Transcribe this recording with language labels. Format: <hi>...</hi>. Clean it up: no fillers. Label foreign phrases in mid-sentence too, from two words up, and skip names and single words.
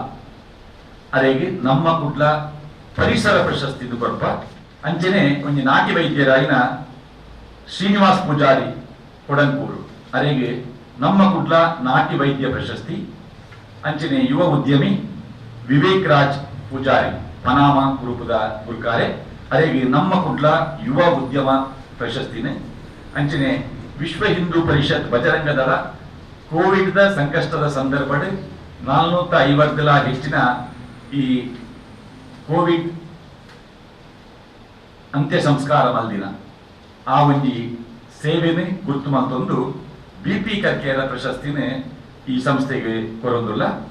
<tcy>ಅರೆಗೆ ನಮ್ಮ ಕುಡ್ಲ ಪರಿಸರ ಪ್ರಶಸ್ತಿ ಕೊರ್ಪ ಅಂಚನೆ ಒಂಜಿ ನಾಟಿ ವೈದ್ಯರಾಯಿನ ಶ್ರೀನಿವಾಸ್ ಪೂಜಾರಿ ಕೊಡಂಕೂರು ಅರೆಗೆ ನಮ್ಮ ಕುಡ್ಲ ನಾಟಿ ವೈದ್ಯ ಪ್ರಶಸ್ತಿ ಅಂಚನೆ ಯುವ ಉದ್ಯಮಿ ವಿವೇಕ್ ರಾಜ್ ಪೂಜಾರಿ ಪನಾಮ ಗ್ರೂಪದ ಗುರುಕಾರೆ ಅರೆಗೆ ನಮ್ಮ ಕುಡ್ಲ ಯುವ ಉದ್ಯಮ ಪ್ರಶಸ್ತಿನೇ ಅಂಚನೆ ವಿಶ್ವ ಹಿಂದೂ ಪರಿಷತ್ ಬಜರಂಗ ದಳ ಕೋವಿಡ್ ಸಂಕಷ್ಟದ ಸಂದರ್ಭ 450 ಹೆಚ್ಚಿನ ಈ ಕೋವಿಡ್ ಅಂತ್ಯ ಸಂಸ್ಕಾರ ಮಲ್ದಿನ ಆ ಒಂದು ಸೇವೆನೇ ಗುರುತು ಮತ್ತೊಂದು ಬಿಪಿ ಕರ್ಕೆರ ಪ್ರಶಸ್ತಿನೇ ಈ ಸಂಸ್ಥೆಗೆ ಕೊರೊಂದುಲ್ಲ.</tcy>